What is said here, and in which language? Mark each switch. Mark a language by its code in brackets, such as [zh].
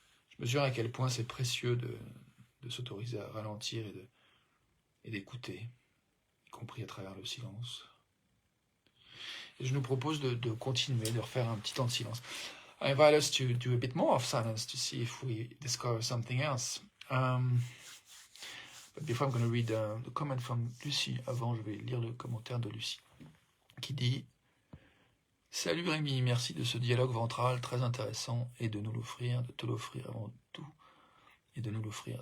[fr] Je mesure à quel point c'est précieux de s'autoriser à ralentir et d'écouter, y compris à travers le silence. Et je nous propose de continuer, de refaire un petit temps de silence. [en] I invite us to do a bit more of silence to see if we discover something else. But before I'm going to read the comment from Lucie, [fr] avant je vais lire le commentaire de Lucie, qui dit « Salut Rémi, merci de ce dialogue ventral très intéressant et de nous l'offrir, de te l'offrir avant tout, et de nous l'offrir.